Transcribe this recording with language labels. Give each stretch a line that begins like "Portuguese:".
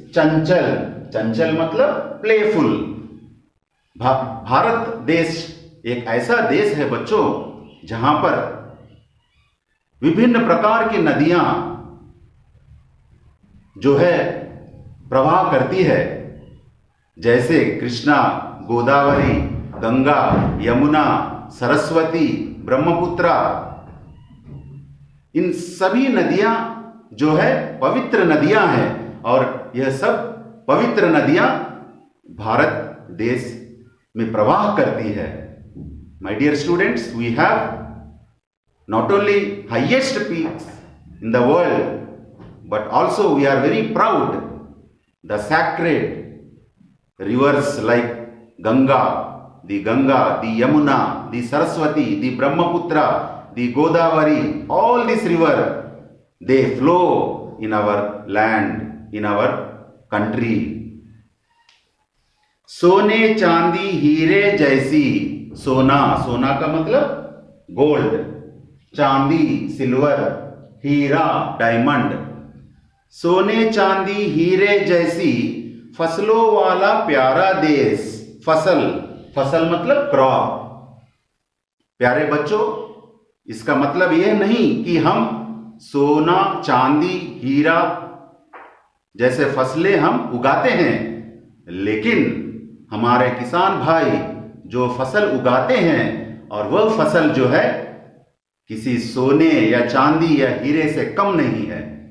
Hindi: चंचल, चंचल मतलब प्लेफुल। भारत देश एक ऐसा देश है बच्चों जहां पर विभिन्न प्रकार की नदियां जो है प्रवाह करती है, जैसे कृष्णा, गोदावरी, गंगा, यमुना, सरस्वती, ब्रह्मपुत्रा। इन सभी नदियां जो है पवित्र नदियां हैं और यह सब पवित्र नदियां भारत देश में प्रवाह करती है।
English: My dear students, we have not only highest peaks in the world, but also we are very proud the sacred rivers like Ganga, the Yamuna, the Saraswati, the Brahmaputra, the Godavari. All these rivers, they flow in our land, in our country.
Hindi: सोने चांदी हीरे जैसी। सोना, सोना का मतलब gold, चांदी silver, हीरा diamond. सोने चांदी हीरे जैसी फसलों वाला प्यारा देश। फसल, फसल मतलब क्रॉप। प्यारे बच्चों, इसका मतलब यह नहीं कि हम सोना चांदी हीरा जैसे फसलें हम उगाते हैं, लेकिन हमारे किसान भाई जो फसल उगाते हैं और वह फसल जो है किसी सोने या चांदी या हीरे से कम नहीं है।